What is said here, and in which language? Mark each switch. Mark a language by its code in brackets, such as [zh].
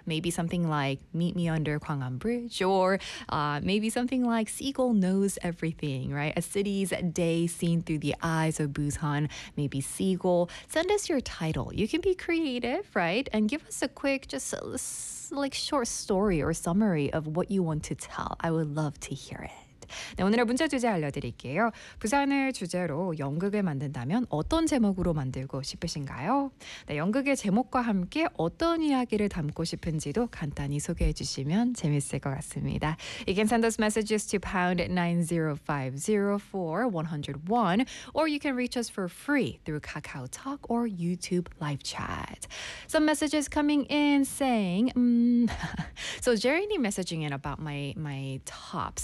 [en] Maybe something like Meet Me Under Gwangnam Bridge, or maybe something like Seagull Knows Everything, right? A city's day seen through the eyes of Busan, maybe Seagull. Send us your title. You can be creative, right? And give us a quick, just like short story or summary of what you want to tell. I would love to hear it. [ko] 네, 오늘의 문제 주제 알려드릴게요. 부산을 주제로 연극을 만든다면 어떤 제목으로 만들고 싶으신가요? 네, 연극의 제목과 함께 어떤 이야기를 담고 싶은지도 간단히 소개해 주시면 재밌을 것 같습니다. [en] You can send those messages to #90504101 or you can reach us for free through KakaoTalk or YouTube live chat. Some messages coming in saying, so Jeremy messaging in about my top.